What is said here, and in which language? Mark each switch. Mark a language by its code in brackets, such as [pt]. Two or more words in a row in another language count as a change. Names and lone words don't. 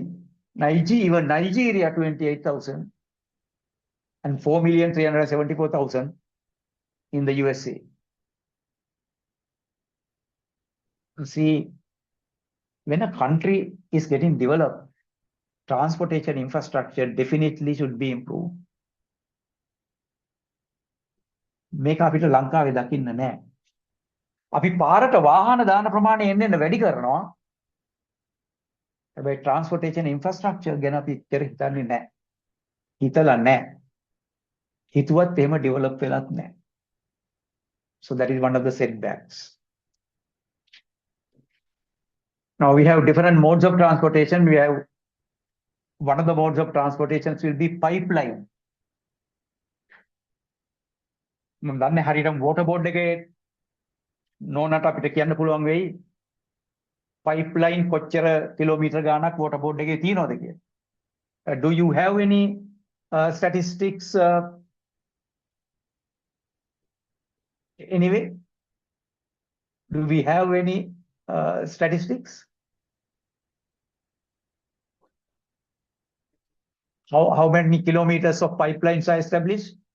[en] Even Nigeria, 28,000. And 4,374,000 in the USA. See, when a country is getting developed, transportation infrastructure definitely should be improved. [si] මේක අපිට ලංකාවේ දකින්න නෑ. අපි පාරට වාහන දාන ප්‍රමාණය එන්න වැඩි කරනවා. හැබැයි [en] transportation infrastructure [si] ගැන අපි ඉතර හිතන්නේ නෑ. හිතලා නෑ. හිතුවත් එහෙම develop වෙලත් නෑ. [en] So that is one of the setbacks. Now we have different modes of transportation. We have one of the modes of transportation will be pipeline. [si] මම දන්නේ හරියටම [en] water board [si] එකේ නෝනට අපිට කියන්න පුළුවන් වෙයි pipeline කොච්චර කිලෝමීටර ගාණක් [en] water board [si] එකේ තියෙනවද කියලා. [en] Do you have any statistics anyway? Do we have any statistics? How many kilometers of pipelines are established?